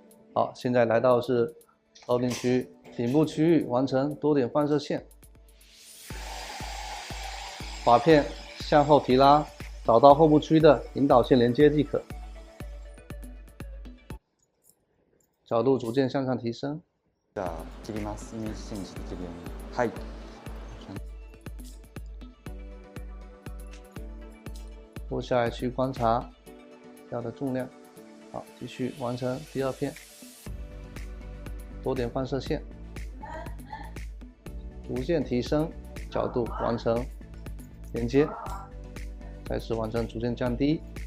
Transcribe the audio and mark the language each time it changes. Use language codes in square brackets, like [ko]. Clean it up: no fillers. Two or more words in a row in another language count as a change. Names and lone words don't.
[zh] 好，现在来到是头顶区域，顶部区域完成多点放射线，发片向后提拉，找到后部区域的引导线连接即可。角度逐渐向上提升。 [ja] じゃあ切ります。イメージチェンジできるように。はい。 [zh] 落下来去观察要的重量。好，继续完成第2片，多点放射线，逐渐提升角度，完成连接，再次完成逐渐降低。